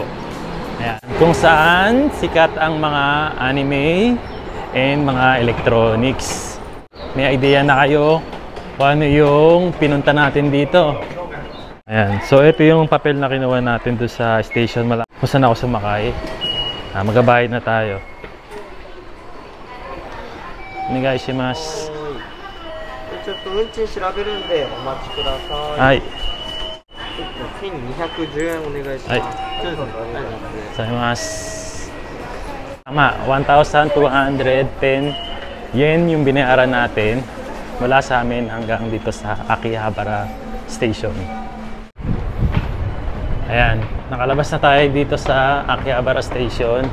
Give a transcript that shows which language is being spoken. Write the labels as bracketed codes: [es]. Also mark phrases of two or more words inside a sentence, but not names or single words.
[tl] Ayan, kung saan sikat ang mga anime and mga electronics. May idea na kayo kung ano yung pinunta natin dito. Ayan, so ito yung papel na kinuha natin doon sa station kung saan ako sumakay. Magabayad na tayo. [ja] Onegaishimasu. ちょっと運賃調べるんでお待ちください。はい。 1210円お願いします。はい。ありがとうございます。 [tl] Tama, 1,210 yen yung binayaran natin mula sa amin hanggang dito sa Akihabara Station. Ayan, nakalabas na tayo dito sa Akihabara Station.